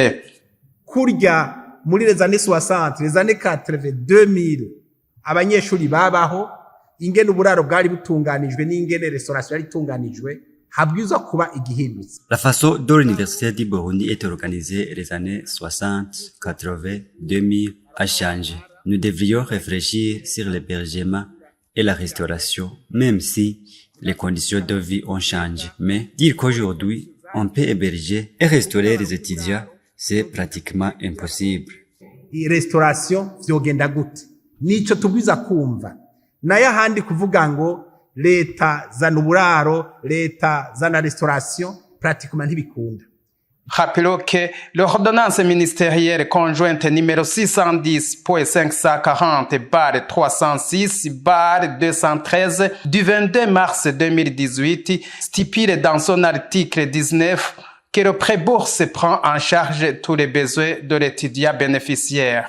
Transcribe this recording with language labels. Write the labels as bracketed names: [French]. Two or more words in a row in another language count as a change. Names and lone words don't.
[Rundi] Kurya muri [French] les années 60, les années 80, 2000, [Rundi] abanyeshuri babaho, ingene uburaro bwari butunganijwe n'ingene restauration yari itunganijwe. [French] La façon dont l'Université du Burundi est organisée les années 60, 80, 2000 a changé. Nous devrions réfléchir sur l'hébergement et la restauration, même si les conditions de vie ont changé. Mais dire qu'aujourd'hui, on peut héberger et restaurer les étudiants, c'est pratiquement impossible. Restauration, [Rundi] vyogenda gute? Nico tubwiza kumva. Naya handi kuvuga ngo L'État zana uburaro, l'État zana restauration, pratiquement ntibikunda. [French] Rappelons que l'ordonnance ministérielle conjointe numéro 610.540/306/213 du 22 mars 2018 stipule dans son article 19 que le pré-bourse prend en charge tous les besoins de l'étudiant bénéficiaire.